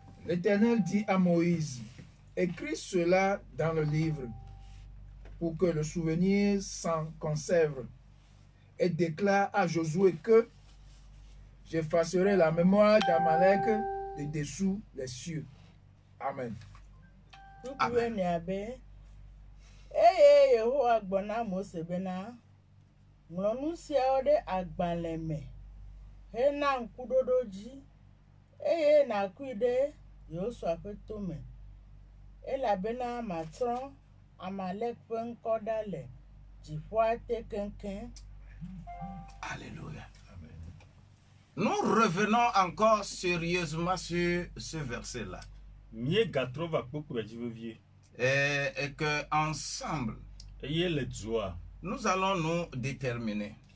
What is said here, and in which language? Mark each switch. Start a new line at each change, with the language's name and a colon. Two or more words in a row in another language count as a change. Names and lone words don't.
French: L'Éternel dit à Moïse, écris cela dans le livre pour que le souvenir s'en conserve et déclare à Josué que j'effacerai la mémoire d'Amalek de dessous les cieux. Amen. Amen.
Ewe: Yehowa gbɔna Mose bena ŋlɔ nu siawo ɖe agbalẽ me hena ŋkuɖoɖo dzi eye nàkui ɖe Yosua ƒe tome elabena matrɔ Amalek ƒe ŋkɔ ɖa le dziƒoa te keŋkeŋ.
French: Alléluia. Amen. Nous revenons encore sérieusement sur ce verset-là. Et que ensemble, nous allons nous déterminer.